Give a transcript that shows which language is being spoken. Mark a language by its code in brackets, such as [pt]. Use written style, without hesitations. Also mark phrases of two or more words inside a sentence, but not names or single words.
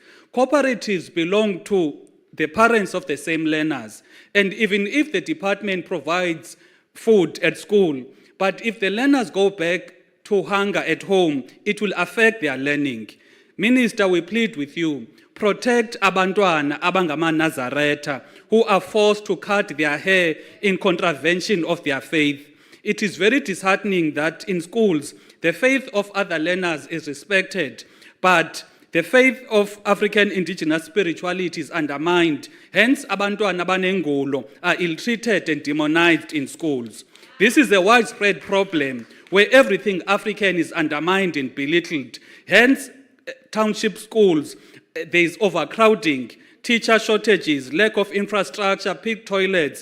[en] Cooperatives belong to the parents of the same learners. And even if the department provides food at school, but if the learners go back to hunger at home, it will affect their learning. Minister, we plead with you, protect [zu] abantwana abangama Nazareta [en] who are forced to cut their hair in contravention of their faith. It is very disheartening that in schools, the faith of other learners is respected, but the faith of African indigenous spirituality is undermined. Hence, [zu] abantwana abanengulo [en] are ill-treated and demonized in schools. This is a widespread problem where everything African is undermined and belittled. Hence, township schools, there is overcrowding, teacher shortages, lack of infrastructure, pig toilets.